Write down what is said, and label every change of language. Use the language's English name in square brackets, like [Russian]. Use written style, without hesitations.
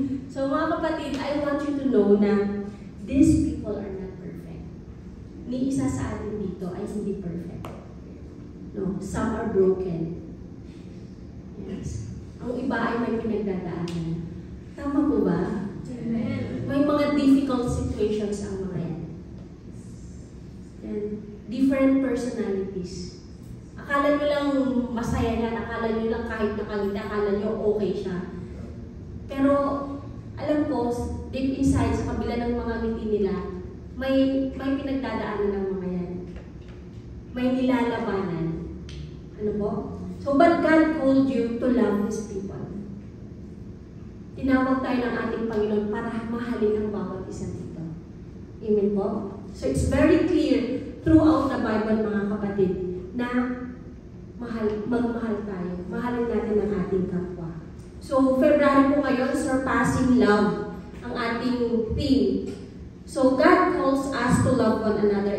[English] So [Filipino] mga kapatid, [English] I want you to know na these people are not perfect. [Filipino] Ni isa sa atin dito ay hindi perfect. No, some are broken. Yes. Ang iba ay may pinagdadaanan. Tama po ba? Amen. May mga difficult situations ang mga yan. And different personalities. Akala nyo lang masaya yan, akala nyo lang kahit nakangiti, akala nyo okay siya. Pero alam ko, deep inside, sa kabila ng mga ngiti nila, may pinagdadaanan ng mga yan. May nilalabanan. Ano po? [English] So, but God called you to love His people. [Filipino] Tinawag tayo ng ating Panginoon para mahalin ang bawat isa dito. Amen po? [English] So, it's very clear throughout the Bible, mga kapatid, [Filipino] na magmahal tayo. Mahalin natin ang ating kapwa. So, February po ngayon, surpassing love, ang ating theme. [English] So, God calls us to love one another.